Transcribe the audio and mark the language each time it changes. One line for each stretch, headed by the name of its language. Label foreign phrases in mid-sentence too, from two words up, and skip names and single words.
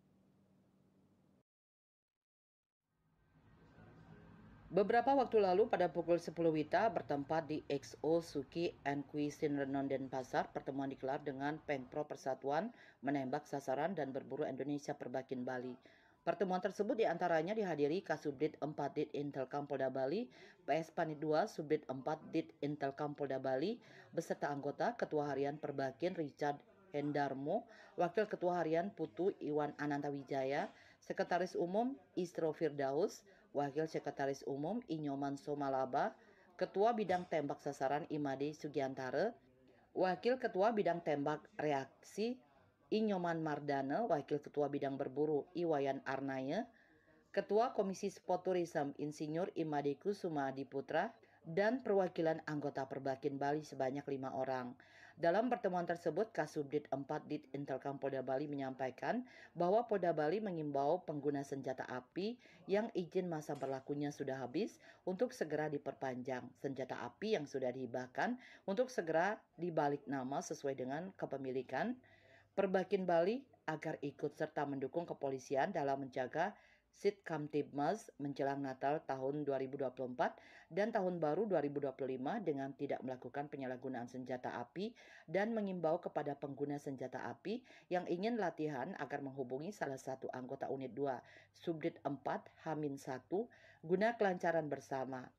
Indonesian: Beberapa waktu lalu pada pukul 10 WITA bertempat di XO Suki and Cuisine Renon Denpasar, pertemuan digelar dengan Pengpro Persatuan Menembak Sasaran dan Berburu Indonesia Perbakin Bali. Pertemuan tersebut diantaranya dihadiri Kasubdit 4 Dit Intelkam Polda Bali, PS Panit 2 Subdit 4 Dit Intelkam Polda Bali, beserta anggota Ketua Harian Perbakin Richard Hendarmo, Wakil Ketua Harian Putu Iwan Anantawijaya, Sekretaris Umum Istro Firdaus, Wakil Sekretaris Umum Inyoman Somalaba, Ketua Bidang Tembak Sasaran Imade Sugiantara, Wakil Ketua Bidang Tembak Reaksi Inyoman Mardana, Wakil Ketua Bidang Berburu Iwayan Arnaya, Ketua Komisi
English: Sport Tourism
Indonesian: Insinyur Imade Kusuma Diputra, dan perwakilan anggota Perbakin Bali sebanyak 5 orang. Dalam pertemuan tersebut, Kasubdit 4 Dit Intelkam Polda Bali menyampaikan bahwa Polda Bali mengimbau pengguna senjata api yang izin masa berlakunya sudah habis untuk segera diperpanjang. Senjata api yang sudah dihibahkan untuk segera dibalik nama sesuai dengan kepemilikan Perbakin Bali agar ikut serta mendukung kepolisian dalam menjaga Sit Kamtibmas menjelang Natal tahun 2024 dan Tahun Baru 2025 dengan tidak melakukan penyalahgunaan senjata api dan mengimbau kepada pengguna senjata api yang ingin latihan agar menghubungi salah satu anggota unit 2 Subdit 4 Hamin 1 guna kelancaran bersama.